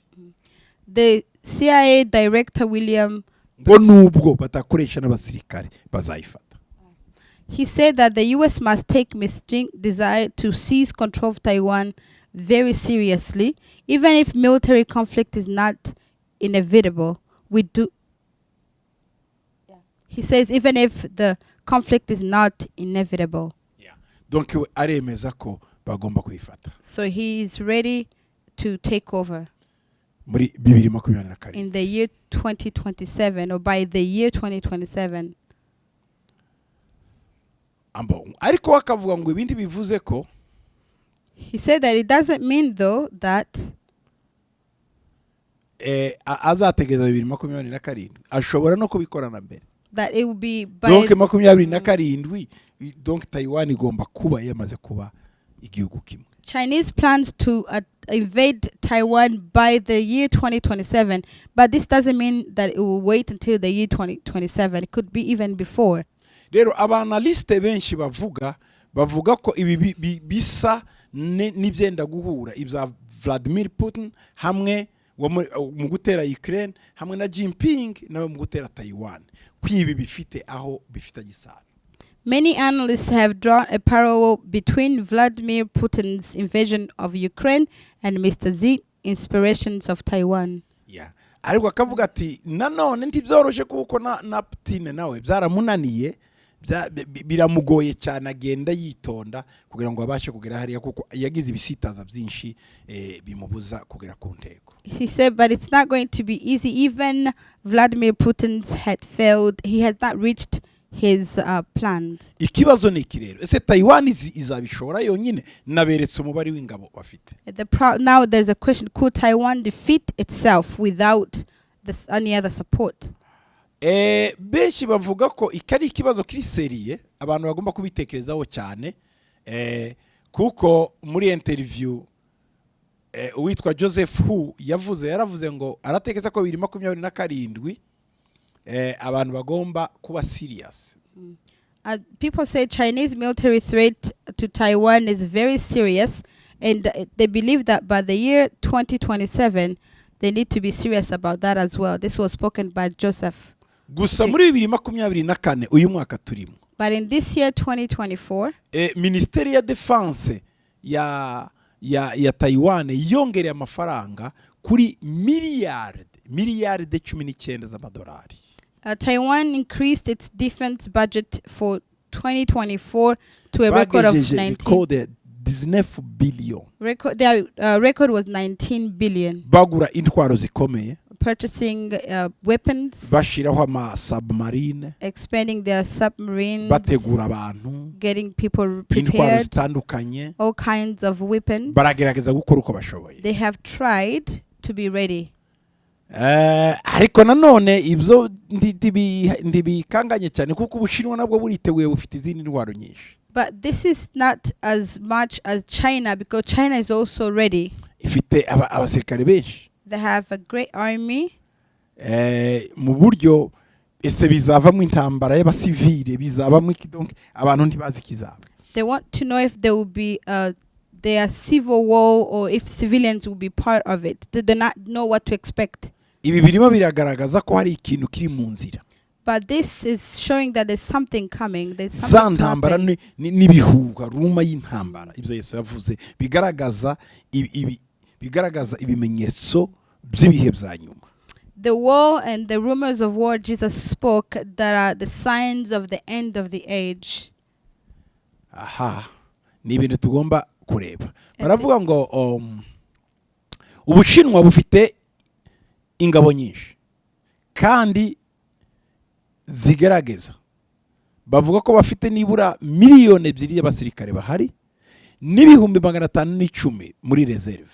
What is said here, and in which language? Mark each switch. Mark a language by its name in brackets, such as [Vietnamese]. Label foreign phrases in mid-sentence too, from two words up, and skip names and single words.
[English] The CIA director William [Kinyarwanda] ngo nubwo batakoresha n'abasirikare bazayifata. [English] He said that the US must take Ms. Jing's desire to seize control of Taiwan very seriously, even if military conflict is not inevitable. He says even if the conflict is not inevitable. Yeah. [Kinyarwanda] Donc aremeza ko bagomba kuyifata. [English] So he is ready to take over [Kinyarwanda] muri 2027 [English] in the year 2027 or by the year 2027. [Kinyarwanda] Ariko akavuga ngo ibindi bivuze ko [English] he said that it doesn't mean though that [Kinyarwanda] azategeza 2027 ashobora no kubikorana mbere. [English] That it will be by [Kinyarwanda] donc 27 donc Taiwan igomba kuba yamaze kuba igihugu kimwe. [English] Chinese plans to invade Taiwan by the year 2027, but this doesn't mean that it will wait until the year 2027. It could be even before. [Kinyarwanda] Rero abanaliste benshi bavuga ko ibi bisa n'ibyenda guhura ibya Vladimir Putin hamwe mu gutera Ukraine hamwe na Jinping nawe mu gutera Taiwan, kwibi bifite aho bifita gisano. [English] Many analysts have drawn a parallel between Vladimir Putin's invasion of Ukraine and Mr. Xi's inspirations of Taiwan. Yeah. [Kinyarwanda] Ariko akavuga ati nanone ntibyoroshe kuko na Putin nawe byaramunaniye biramugoye cyane agenda yitonda kugira ngo abashe kugera hariya kuko yagize ibisitaza byinshi bimubuza kugera ku ntego. [English] He said, but it's not going to be easy. Even Vladimir Putin's had failed. He has not reached his plans. [Kinyarwanda] Ikibazo ni iki rero, ese Taiwan izabishobora yonyine? Naberetse umubare w'ingabo bafite. [English] Now there's a question, could Taiwan defeat itself without any other support? [Kinyarwanda] Benshi bavuga ko ikari ikibazo kiri seriye, abantu bagomba kubitekerezaho cyane, kuko muri interview uwitwa Joseph Hu yaravuze ngo aratekeza ko 2027 abantu bagomba kuba serious. [English] People say Chinese military threat to Taiwan is very serious, and they believe that by the year 2027 they need to be serious about that as well. This was spoken by Joseph. [Kinyarwanda] Gusa muri 2024 uyu mwaka turimo, [English] but in this year 2024 [Kinyarwanda] Ministeri ya Defense ya Taiwan yongereye amafaranga kuri miliyarde 19 z'amadolari. [English] Taiwan increased its defense budget for 2024 to a record of 19 billion. Their record was 19 billion. [Kinyarwanda] Bagura intwaro zikomeye, [English] purchasing weapons, [Kinyarwanda] bashiraho ama submarine, [English] expanding their submarines, [Kinyarwanda] bategura abantu, [English] getting people [Kinyarwanda] intwaro zitandukanye, [English] all kinds of weapons. [Kinyarwanda] Baragerageza gukora uko bashoboye. [English] They have tried to be ready. [Kinyarwanda] Ariko nanone ibyo ndibikanganye cyane kuko Ubushinwa nabwo buriteguye bufite izindi ntwaro nyinshi. [English] But this is not as much as China, because China is also ready. [Kinyarwanda] Ifite abasirikare benshi. [English] They have a great army. [Kinyarwanda] Mu buryo ese bizavamo intambara y'abasivile, bizavamo ikidonke, abantu ntibazi kizaba. [English] They want to know if there will be their civil war or if civilians will be part of it. They do not know what to expect. [Kinyarwanda] Ibi birimo biragaragaza ko hari ikintu kiri mu nzira. [English] But this is showing that there's something coming. There's something happening. [Kinyarwanda] N'ibihuha ruma y'intambara ibyo Yesu yavuze bigaragaza ibimenyetso by'ibihe bya nyuma. [English] The war and the rumors of war Jesus spoke that are the signs of the end of the age. [Kinyarwanda] Aha, ni ibintu tugomba kureba. Baravuga ngo Ubushinwa bufite ingabo nyinshi kandi zigerageza. Bavuga ko bafite nibura miliyoni 2 y'abasirikare bahari n'ibihumbi 510 muri reserve.